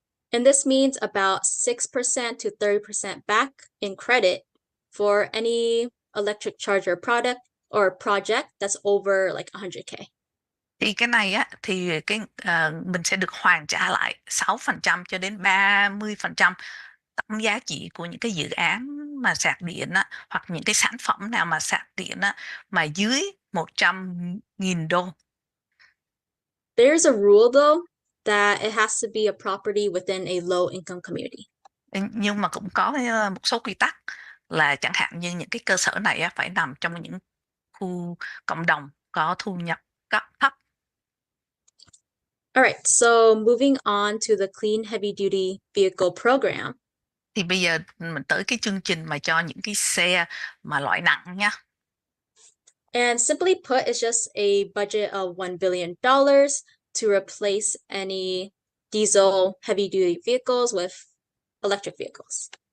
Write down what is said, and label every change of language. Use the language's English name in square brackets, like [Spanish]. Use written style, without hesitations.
[English] And this means about 6% to 30% back in credit for any electric charger product or project that's over like 100K. [Vietnamese] Thì cái này á thì mình sẽ được hoàn trả lại 6% cho đến 30% tổng giá trị của những cái dự án mà sạc điện á, hoặc những cái sản phẩm nào mà sạc điện á, mà dưới 100.000 đô. [English] There's a rule though that it has to be a property within a low income community. [Vietnamese] Nhưng mà cũng có một số quy tắc là chẳng hạn như những cái cơ sở này á, phải nằm trong những khu cộng đồng có thu nhập thấp. [English] All right, so moving on to the Clean Heavy Duty Vehicle Program. [Vietnamese] Thì bây giờ mình tới cái chương trình mà cho những cái xe mà loại nặng nha. [English] And simply put, it's just a budget of $1 billion to replace any diesel heavy duty vehicles with electric vehicles.